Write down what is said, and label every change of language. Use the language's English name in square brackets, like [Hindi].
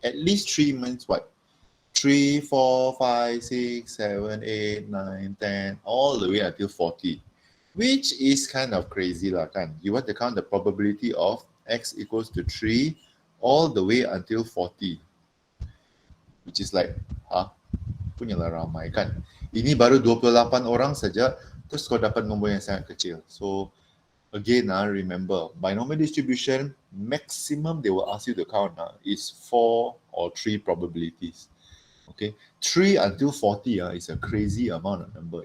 [English] At least 3 means what? 3, 4, 5, 6, 7, 8, 9, 10, all the way until 40, which is kind of crazy lah, kan? You want to count the probability of x equals to 3 all the way until 40, which is like, [Malay] punyalah ramai kan? Ini baru 28 orang saja, terus kau dapat nombor yang sangat kecil. [English] So again, remember, binomial distribution, maximum they will ask you to count is 4 or 3 probabilities. Okay, 3 until 40 is a crazy amount of number.